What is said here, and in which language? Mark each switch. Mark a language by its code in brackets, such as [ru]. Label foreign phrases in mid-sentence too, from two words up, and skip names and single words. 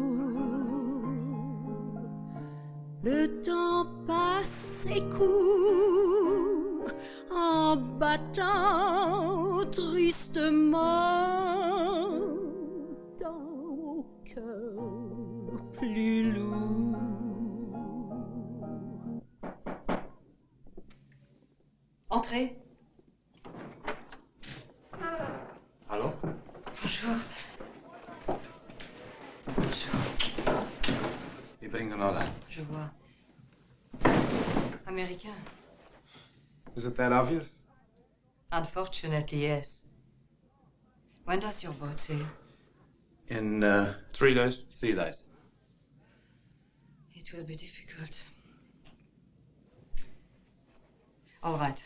[fr] Le temps passe et court en battant tristement dans mon cœur plus lourd. Entrez. Allô? Bonjour. Bonjour. Wie bringt een order? Je vois. Américain. [en] Is it that obvious? Unfortunately, yes. When does your boat sail? In 3 days. 3 days. It will be difficult. All right.